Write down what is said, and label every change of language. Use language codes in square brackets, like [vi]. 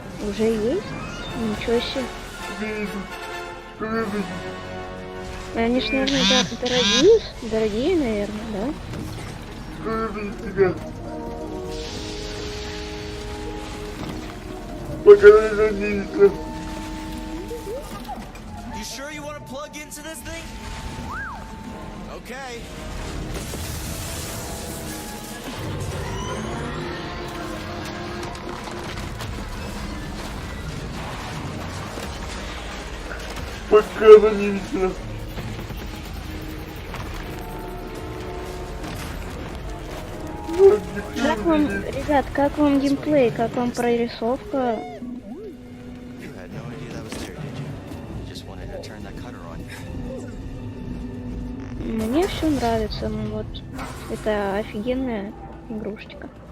[ru] Уже есть? Ничего себе. Они ж, наверное, да, дорогие, наверное, да? [en] You sure you want to plug into this thing? Okay. [ru] Показывается. Как вам, ребят, как вам геймплей, как вам прорисовка? [en] You had no idea that was there, did you? You just wanted to turn that cutter on. [ru] Мне все нравится, ну вот, это офигенная игрушечка.